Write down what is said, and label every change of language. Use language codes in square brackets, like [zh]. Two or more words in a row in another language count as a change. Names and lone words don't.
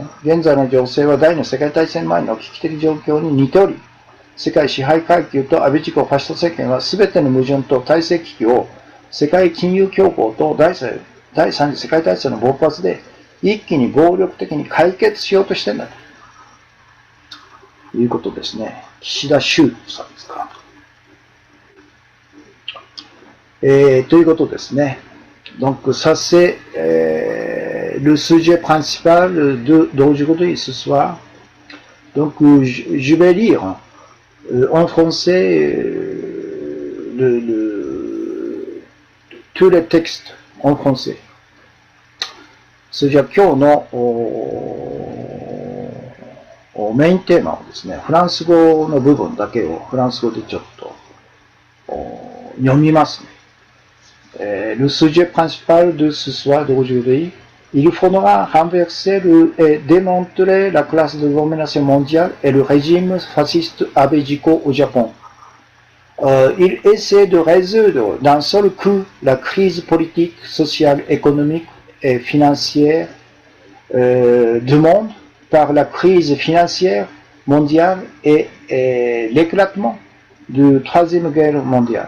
[ja] 現在の情勢は第二次世界大戦前の危機的状況に似ており、世界支配階級と安倍自公ファシスト政権は全ての矛盾と体制危機を世界金融恐慌と第三次世界大戦の勃発で一気に暴力的に解決しようとしてんだということですね。岸田修さんですか。ということですね。 [fr] Donc ça c'est le sujet principal d'aujourd'hui ce soir. Donc je vais lire en français tous les textes en français. [ja] それじゃあ今日のメインテーマをですね、フランス語の部分だけをフランス語でちょっと読みますね。 [fr] Le sujet principal de ce soir d'aujourd'hui, il faudra renverser et démanteler la classe de domination mondiale et le régime fasciste Abe-Jiko au Japon. Il essaie de résoudre d'un seul coup la crise politique, sociale, économique et financière du monde par la crise financière mondiale et l'éclatement de la Troisième Guerre mondiale.